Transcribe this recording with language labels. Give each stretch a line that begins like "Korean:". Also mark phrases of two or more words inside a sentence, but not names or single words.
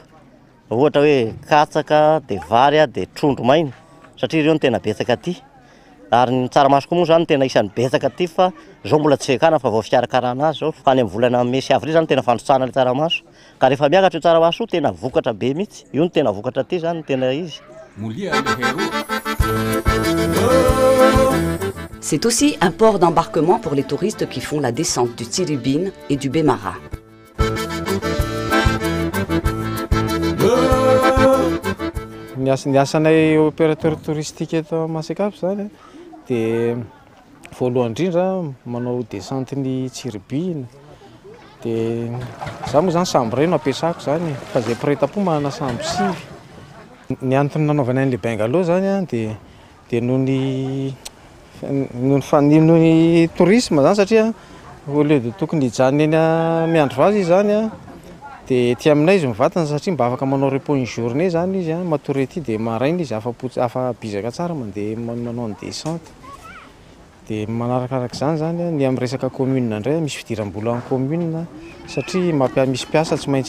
Malagasy: Ohatra hoe katsaka, dia vary a, dia trondro maina satria ireo no tena betsaka aty. Ary ny tsaramaso koa moa zany tena isan'ny betsaka aty fa zao mbola tsy fekana fa vao fikarakarana azy zao. Fa any amin'ny volana May sy Avril zany tena fandrotsahana ilay tsaramaso. Ka rehefa miakatra io tsaramaso tena vokatra be mihitsy. Io no tena vokatra aty zany tena izy.
French: C'est aussi un port d'embarquement pour les touristes qui font la descente du Tiribine et du Bemara.
Malagasy: Ny asanay
French: opérateur touristique
Malagasy: eto Masekapa zany dia voalohany indrindra manao descente ny Tiribine. Dia za moa zany sambo iray no ampiasako zany fa zay mpiretam-po manana sambo sivy. Ny antony nanaovana an'ilay bungalow zany dia noho ny tourisme zany satria
French: au lieu de
Malagasy: tokony hijanona eny Miandry Vazo izy zany a dia ety aminay izy mivatana satria mba afaka manao
French: repos une journée
Malagasy: zany izy a matory ety dia maraina izy afa bizaka tsara mandeha manao ny descente. Dia manarakarak' izany zany ny amin'ny resaka commune indray misy fidiram-bola amin'ny commune satria misy mpiasa tsy maintsy